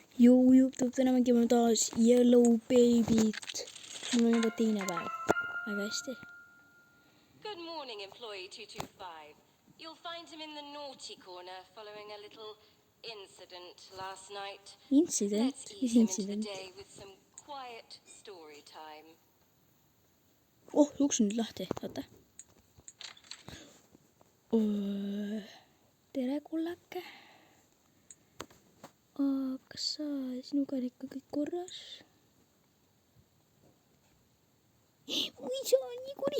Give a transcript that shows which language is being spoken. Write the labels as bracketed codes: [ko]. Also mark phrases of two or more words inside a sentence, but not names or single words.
[et] Juhtub, täna mängime taas Yellow Baby't. Mul on juba teine päev. Väga hästi. [en] Good morning, employee 225. You'll find him in the naughty corner following a little incident last night. Incident? Let's [et] Mis [en] ease him into the [et] incident? [en] day with some quiet story time. [et] Oh, uks on nüüd lahti. Oota. Tere, kullake. Kas sinuga on ikka kõik korras? Ui, see on nii kuri.